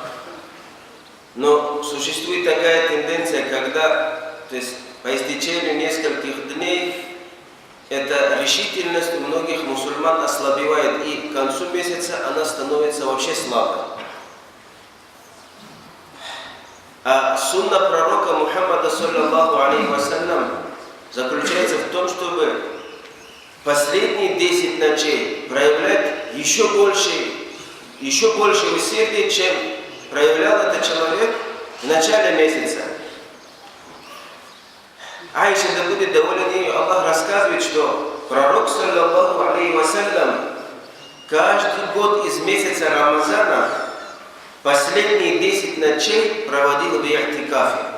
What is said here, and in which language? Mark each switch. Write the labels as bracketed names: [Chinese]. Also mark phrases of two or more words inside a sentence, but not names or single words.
[Russian] Но существует такая тенденция, когда, по истечению нескольких дней, эта решительность у многих мусульман ослабевает, и к концу месяца она становится вообще слабой. А сунна пророка Мухаммада, [Arabic] صلى الله عليه وسلم, [Russian] заключается в том, чтобы последние 10 ночей проявлять еще больше усердия, чем проявлял этот человек в начале месяца. Айша, да будет доволен ею, Аллах рассказывает, что пророк, [Arabic] صلى الله عليه وسلم, [Russian] каждый год из месяца Рамазана последние 10 ночей проводил в и'тикафе.